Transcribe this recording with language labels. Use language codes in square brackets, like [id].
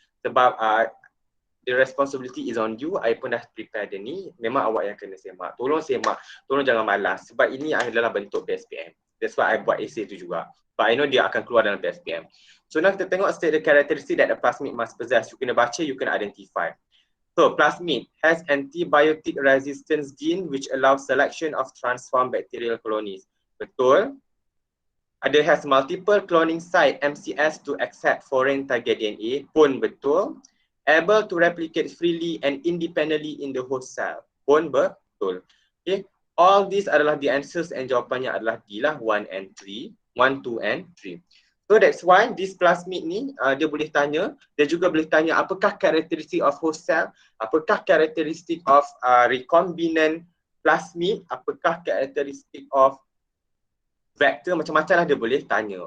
[ms] Sebab [en] the responsibility is on you. [ms] I pun dah prepare dia ni. Memang awak yang kena semak. Tolong semak. Tolong jangan malas. Sebab ini adalah bentuk PSPM. [en] That's why I [ms] buat essay tu juga. [en] But I know [ms] dia akan keluar dalam PSPM. [en] So now [ms] kita tengok [en] state the characteristic that a plasmid must possess. You [ms] kena baca, [en] you kena identify. So plasmid has antibiotic resistance gene which allows selection of transformed bacterial colonies. [ms] Betul. [en] Ada has multiple cloning site MCS to accept foreign target DNA. [ms] Pun betul. [en] Able to replicate freely and independently in the host cell. [ms] Pun betul. Okay. [en] All these adalah the answers and [ms] jawapannya adalah D lah, [en] 1 and 3. [ms] 1, 2 and 3. [en] So that's why this plasmid [ms] ni dia boleh tanya, dia juga boleh tanya apakah karakteristik of host cell, apakah karakteristik of recombinant plasmid, apakah karakteristik of vector, macam-macam lah dia boleh tanya.